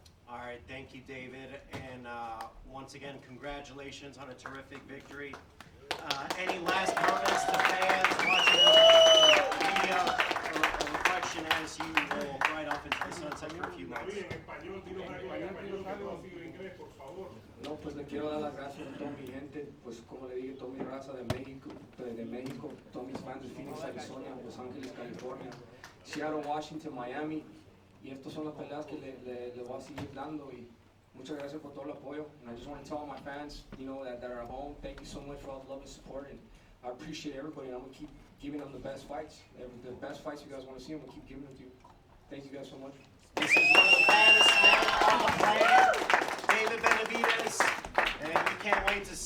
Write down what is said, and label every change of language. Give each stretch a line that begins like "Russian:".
English: All right, thank you, David, and once again, congratulations on a terrific victory. Any last comments to fans watching the media, or a reflection as you will ride off into the sunset for a few months?
Spanish: No, pues le quiero dar las gracias a toda mi gente, pues como le dije, toda mi raza de México, todos mis fans de Phoenix, Arizona, Los Ángeles, California, Seattle, Washington, Miami, y estas son las peleas que le voy a seguir dando, y muchas gracias por todo el apoyo.
English: And I just want to tell all my fans, you know, that are at home, thank you so much for all the love and support, and I appreciate everybody, and I'm going to keep giving them the best fights. The best fights you guys want to see, I'm going to keep giving them to you. Thank you guys so much. This is one of the baddest men on the planet, David Benavidez, and we can't wait to see